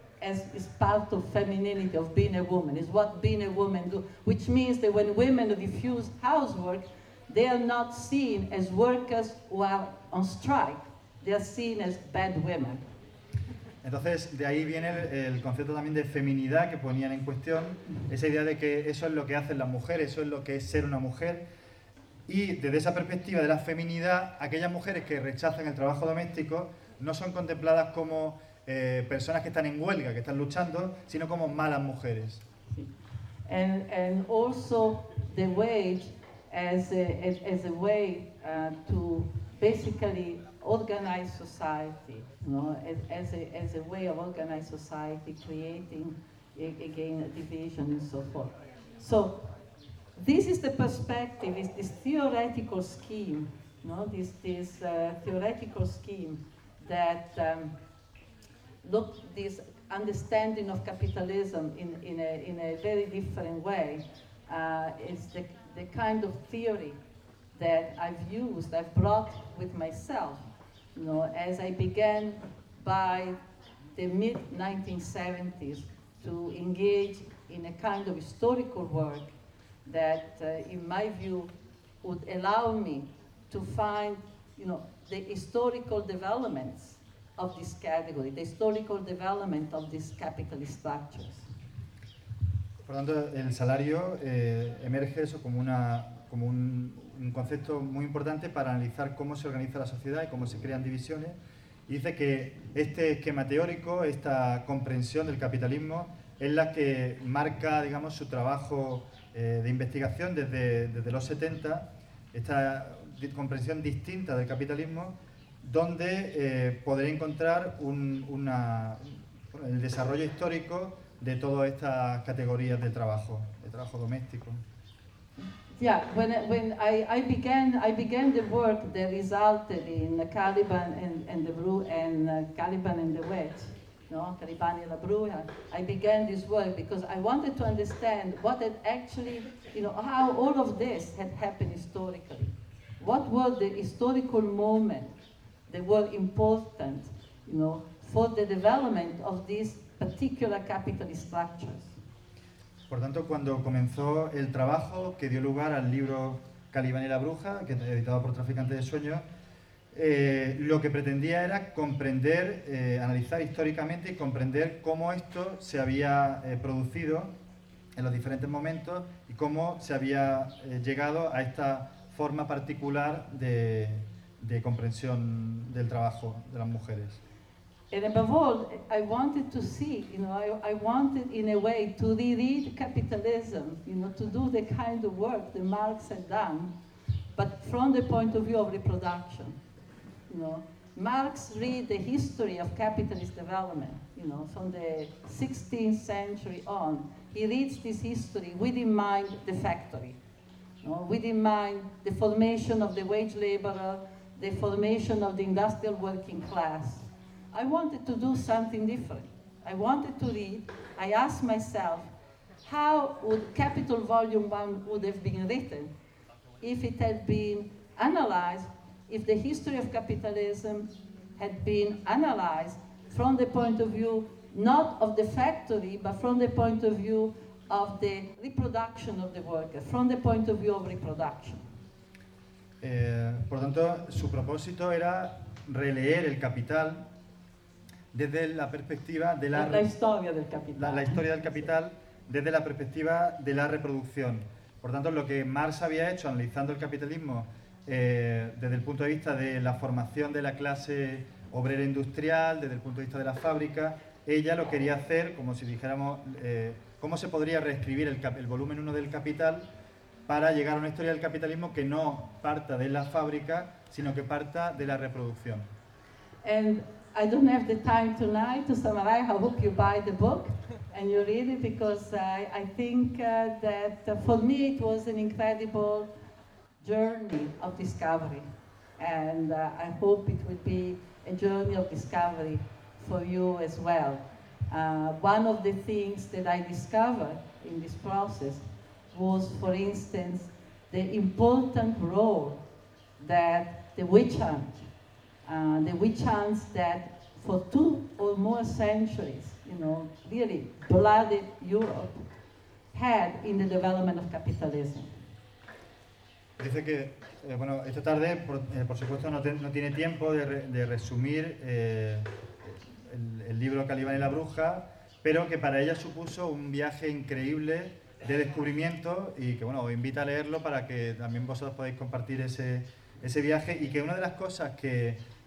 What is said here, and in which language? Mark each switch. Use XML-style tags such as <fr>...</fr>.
<en>As is part of femininity, of being a woman, is what being a woman do, which means that when women refuse housework, they are not seen as workers who are on strike. They are seen as bad women.</en> <es>Entonces, de ahí viene el concepto también de feminidad que ponían en cuestión, esa idea de que eso es lo que hacen las mujeres, eso es lo que es ser una mujer. Y desde esa perspectiva de la feminidad, aquellas mujeres que rechazan el trabajo doméstico no son contempladas como personas que están en huelga, que están luchando, sino como malas mujeres.</es> <en>And also the wage as a way to basically organize society, you know, as a way of organizing society, creating again a division and so forth. So this is the perspective, is this theoretical scheme, you know, this theoretical scheme that look this understanding of capitalism in a very different way is the kind of theory that I've brought with myself, you know, as I began by the mid 1970s to engage in a kind of historical work that in my view would allow me to find, you know, the historical developments of this category, the historical development of these capitalist structures.</en> <es>Por tanto, el salario emerge eso como un concepto muy importante para analizar cómo se organiza la sociedad y cómo se crean divisiones. Y dice que este esquema teórico, esta comprensión del capitalismo, es la que marca, digamos, su trabajo de investigación desde los 70, esta comprensión distinta del capitalismo, donde poder encontrar el desarrollo histórico de todas estas categorías de trabajo doméstico.</es> <en>Yeah, when I began the work that resulted in the Caliban and the Bru and Caliban and the Wedge, no, Caliban y la Bruja, I began this work because I wanted to understand what had actually, you know, how all of this had happened historically. What were the historical moments that were important, you know, for the development of these particular capitalist structures.</en> <es>Por tanto, cuando comenzó el trabajo que dio lugar al libro Caliban y la Bruja, que editado por Traficantes de Sueños, lo que pretendía era comprender, analizar históricamente y comprender cómo esto se había producido en los diferentes momentos y cómo se había llegado a esta forma particular de comprensión del trabajo de las mujeres.</es> <en>And above all, I wanted to see, you know, I wanted in a way to read capitalism, you know, to do the kind of work that Marx had done, but from the point of view of reproduction. You know, Marx read the history of capitalist development, you know, from the 16th century on. He reads this history with in mind the factory, you know, with in mind the formation of the wage laborer, the formation of the industrial working class. I wanted to do something different. I wanted to read. I asked myself, how would Capital Volume 1 would have been written if it had been analyzed, if the history of capitalism had been analyzed from the point of view not of the factory, but from the point of view of the reproduction of the worker, from the point of view of reproduction.</en> <es>Por tanto, su propósito era releer el capital desde la perspectiva de la historia del capital. La historia del capital desde la perspectiva de la reproducción. Por tanto, lo que Marx había hecho analizando el capitalismo desde el punto de vista de la formación de la clase obrera industrial, desde el punto de vista de la fábrica, ella lo quería hacer como si dijéramos cómo se podría reescribir el volumen 1 del capital para llegar a una historia del capitalismo que no parta de la fábrica, sino que parta de la reproducción.</es> <en>I don't have the time tonight to summarize. I hope you buy the book and you read it, because I think that for me it was an incredible journey of discovery. And I hope it will be a journey of discovery for you as well. One of the things that I discovered in this process was, for instance, the important role that the witch hunt, the witch hunts that for two or more centuries, you know, really bloodied Europe, had in the development of capitalism.</en> <es>Dice que, bueno, esta tarde, por supuesto, no tiene tiempo de resumir el libro Calibán y la bruja, pero que para ella supuso un viaje increíble de descubrimiento y que, bueno, os invito a leerlo para que también vosotros podáis compartir ese viaje, y que una de las cosas que</es>